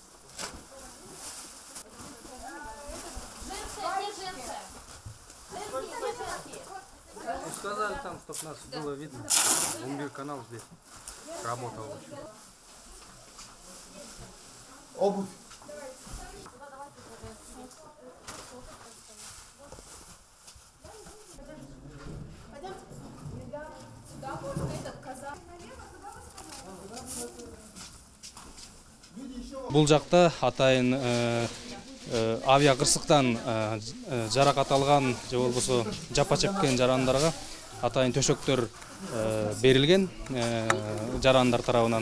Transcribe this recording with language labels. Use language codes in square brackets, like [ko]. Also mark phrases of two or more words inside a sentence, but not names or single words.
[ru] Женская, не женская. Женские, не женские. Сказали там, чтобы нас было видно. Умбир канал здесь работал. Обувь. [ky] Бул жакта атайын авиа кырсыктан жаракат алган же болбосо жапа чеккен жарандарга атайын төшөктөр берилген жарандар тарабынан.